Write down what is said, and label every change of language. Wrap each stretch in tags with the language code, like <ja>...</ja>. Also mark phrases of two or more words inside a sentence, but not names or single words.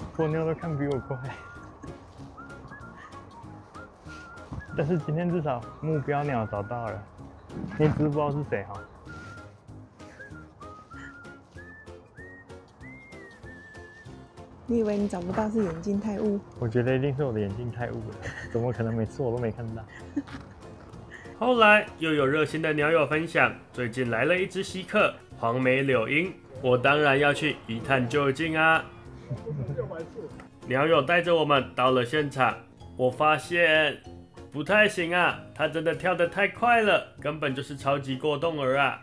<zh>波妞都看比我快，但是今天至少目標鳥找到了，你只是不知道是誰哈。你以為你找不到是眼睛太霧？我覺得一定是我的眼睛太霧了，怎麼可能每次我都沒看到？後來又有熱心的鳥友分享，最近來了一隻稀客黃眉柳鶯，我當然要去一探究竟啊！鳥友帶着我們到了現場，我發現不太行啊，它真的跳得太快了，根本就是超級過動兒啊！</zh>